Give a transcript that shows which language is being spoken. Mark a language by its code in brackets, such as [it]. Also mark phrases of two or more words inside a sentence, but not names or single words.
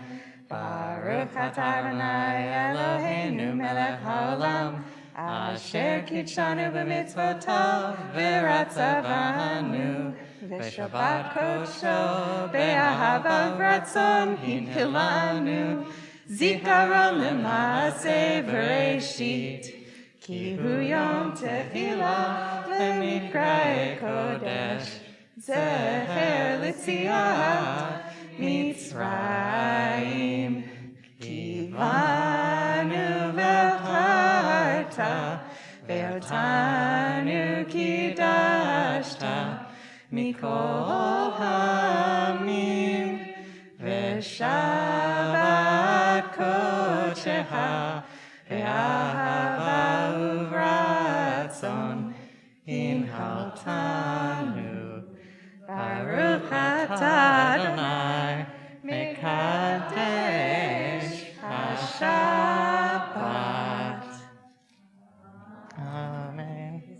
[he] ברוך אתה אדני אלהינו מלך העולם, אשר קדשנו במצותיו ורצה בנו, ושבת קדשו באהבה וברצון הנחילנו, זכרון למעשה בראשית. כי הוא יום תפלה למקרא קדש, זכר ליציאת מצרים. כי בנו בחרת ואותנו קדשת מכל העמים ושבת קדשך באהבה וברצון הנחלתנו. ברוך אתה אדני מקדש השבת. Amen.